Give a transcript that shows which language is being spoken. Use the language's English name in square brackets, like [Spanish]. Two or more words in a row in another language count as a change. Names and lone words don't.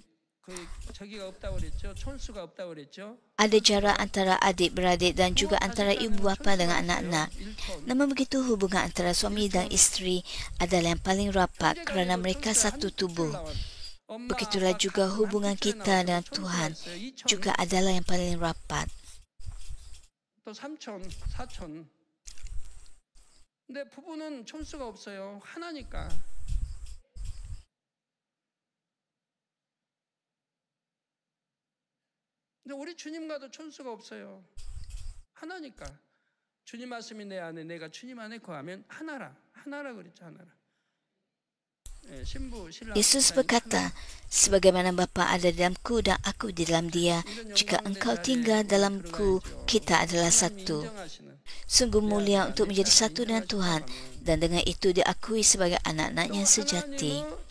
[Malay] Ada jarak antara adik-beradik dan juga antara ibu bapa dengan anak-anak. Namun begitu, hubungan antara suami dan isteri adalah yang paling rapat kerana mereka satu tubuh. Begitulah juga hubungan kita dengan Tuhan juga adalah yang paling rapat. [Korean] 근데 부부는 촌수가 없어요. 하나니까. 근데 우리 주님과도 천수가 없어요. 하나니까. 주님 말씀이 내 안에, 내가 주님 안에 거하면 하나라 그랬죠. ha나라. [Malay] Yesus berkata, sebagaimana Bapa ada dalamku dan aku di dalam dia, jika engkau tinggal dalamku, kita adalah satu. Sungguh mulia untuk menjadi satu dengan Tuhan, dan dengan itu diakui sebagai anak-anaknya sejati.